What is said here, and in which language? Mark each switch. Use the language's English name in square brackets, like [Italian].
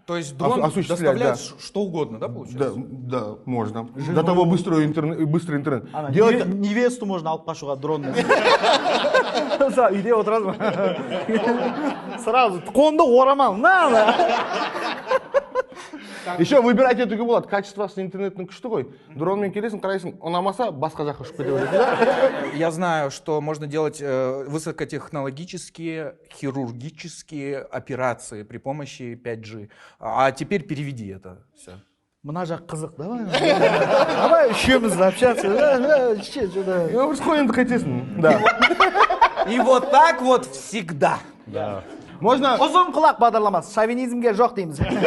[Russian] То есть дрон доставляет что угодно, да, получается? Да, можно. До того быстрый интернет. Невесту можно [Kazakh] алып қашуға дронмен. Үйде отырасың. Сразу қолында орамал. [Russian] Еще выбирать [Kazakh] етуге болады. Качествосы интернеттің күшті ғой. Дронмен келесің, қарайсың, ұнамаса басқа жаққа ұшып кете бересің. [Russian] Я знаю, что можно делать высокотехнологические хирургические операции при помощи 5G. А теперь переведи это все. [Kazakh] Мына жақ қызық, давай үшеуміз общаться. Қой енді қайтесің. Да. [Russian] И вот так вот всегда. Да. Можно... [Kazakh] Ұзын құлақ бағдарламасы, шовинизмге жоқ дейміз.